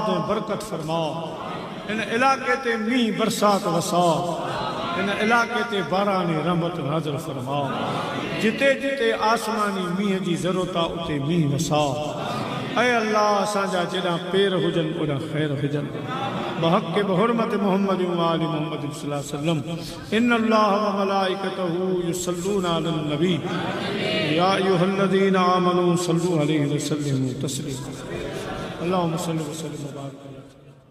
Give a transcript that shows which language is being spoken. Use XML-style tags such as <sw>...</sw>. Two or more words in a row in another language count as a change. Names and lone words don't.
<sd>ऐं बरकत फरमा इन इलाके ते मींहुं बरसात वसा इन इलाके ते बारानी रहमत नाज़िल फरमा जिते जिते आसमानी मींहं जी ज़रूरत आहे उते मींहुं वसा ऐं अल्लाह असांजा जेॾा पेर हुजनि ओॾा ख़ैर हुजनि बहक़ बहुरमत</sd> <ar>محمد و آل محمد صلى الله عليه وسلم إن الله وملائكته يصلون على النبي يا أيها الذين آمنوا صلوا عليه وسلموا تسليما اللهم صل وسلم وبارك</ar>